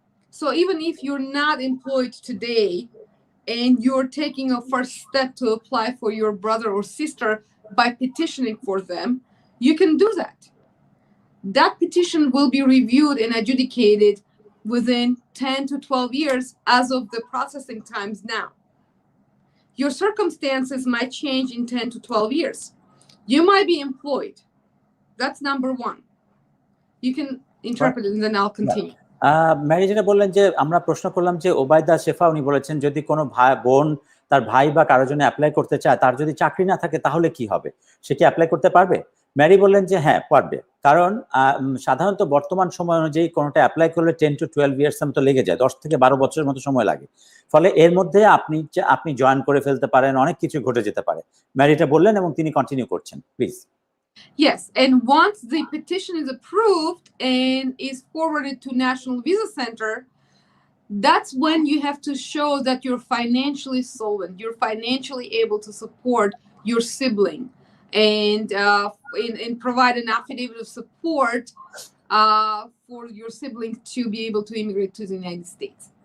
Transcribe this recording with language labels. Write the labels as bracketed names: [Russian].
[English] So even if you're not employed today and you're taking a first step to apply for your brother or sister by petitioning for them, you can do that. That petition will be reviewed and adjudicated within 10 to 12 years as of the processing times now. Your circumstances might change in 10 to 12 years. You might be employed. That's number one. You can interpret it and then I'll continue. [Bangla] Mary যেটা বললেন যে আমরা প্রশ্ন করলাম যে ওবায়দা শেফা উনি বলেছেন যদি কোনো বোন তার ভাই বা কারোর জন্য অ্যাপ্লাই করতে চায়, তার যদি চাকরি না থাকে তাহলে কি হবে, সে কি অ্যাপ্লাই করতে পারবে? ম্যারি বললেন যে হ্যাঁ পারবে, কারণ সাধারণত বর্তমান সময় অনুযায়ী কোনোটা অ্যাপ্লাই করলে [English] 10 to 12 years [Bangla] মতো লেগে যায়, 10 থেকে 12 বছরের মতো সময় লাগে। ফলে এর মধ্যে আপনি জয়েন করে ফেলতে পারেন, অনেক কিছু ঘটে যেতে পারে। ম্যারি এটা বললেন এবং তিনি কন্টিনিউ করছেন, please. [English] Yes, and once the petition is approved and is forwarded to National Visa Center, that's when you have to show that you're financially solvent, you're financially able to support your sibling, and provide an affidavit of support for your sibling to be able to immigrate to the United States.